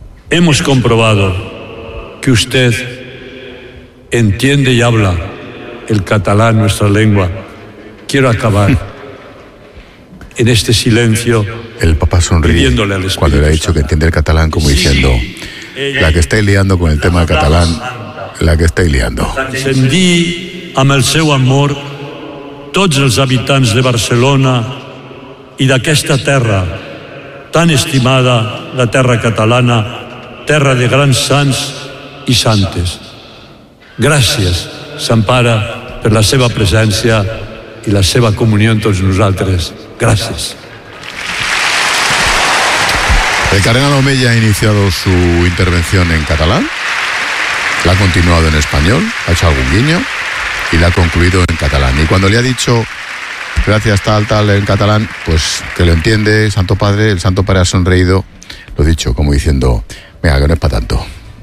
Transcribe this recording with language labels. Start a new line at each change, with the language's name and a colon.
Spanish: Hemos comprobado que usted entiende y habla el catalán, nuestra lengua. Quiero acabar en este silencio. El Papa sonríe cuando le ha dicho que entiende el catalán, como sí, diciendo, la que está liando con el tema del catalán, la que estoy liando.
Catalan: Encendí amb el seu amor tots els habitants de Barcelona i d'aquesta terra tan estimada, la terra catalana, terra de grans sants i santes. Gràcies, Sant Pare, per la seva presència i la seva comunió amb tots nosaltres. Gràcies.
Spanish: El cardenal Omella ha iniciado su intervención en català. La ha continuado en español, ha hecho algún guiño y la ha concluido en catalán. Y cuando le ha dicho gracias tal, tal en catalán, pues que lo entiende, Santo Padre, el Santo Padre ha sonreído, lo dicho, como diciendo, venga, que no es para tanto.